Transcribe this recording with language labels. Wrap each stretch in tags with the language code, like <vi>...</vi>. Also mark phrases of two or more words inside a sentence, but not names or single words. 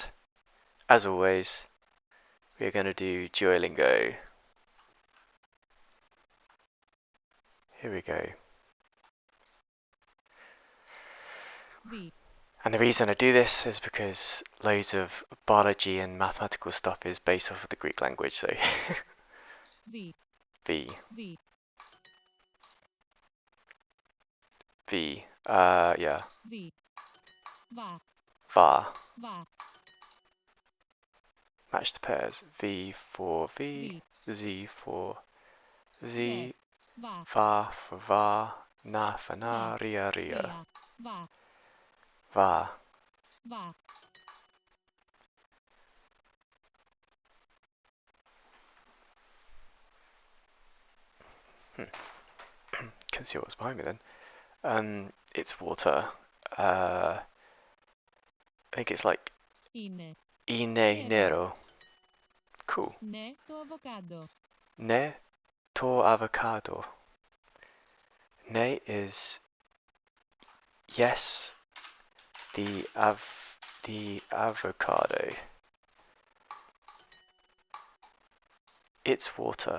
<en>As always, we're going to do Duolingo. Here we go. V. And the reason I do this is because loads of biology and mathematical stuff is based off of the Greek language. So V. V. V. V. Yeah. V. Va. Va. Va. Match the pairs. V for V. Z for Z, Se. Va. Va for va, Na for na, Va. Ria ria. Ria. Va. Va. Va. Can see what's behind me then. It's water. I think it's like</en> <el>Είναι. nero. Cool. Ναι, το avocado. Ne to avocado.</el> <en>Ne is yes, the avocado. It's water.</en>